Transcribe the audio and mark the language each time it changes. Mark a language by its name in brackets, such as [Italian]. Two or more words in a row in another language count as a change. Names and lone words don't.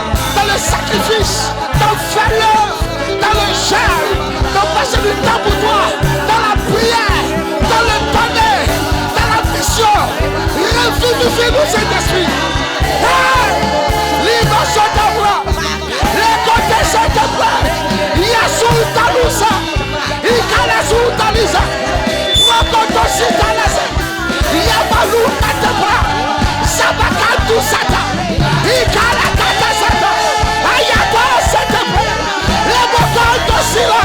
[French] Dans le sacrifice. Dans le faire. Dans le jeûne. Dans passer du temps pour toi. Dans la prière. Dans le donner. Dans la mission. Revivifie-nous cet esprit. Libre sur ta voix. Les côtés sur ta voix. Yassou Talousa. Ikalasu Talisa. Rokotosi Talasa. Yabalou Katebra. Sabakatu Sata. Ikalakata Sata. Ayako Satebra. Lemokoto Sila.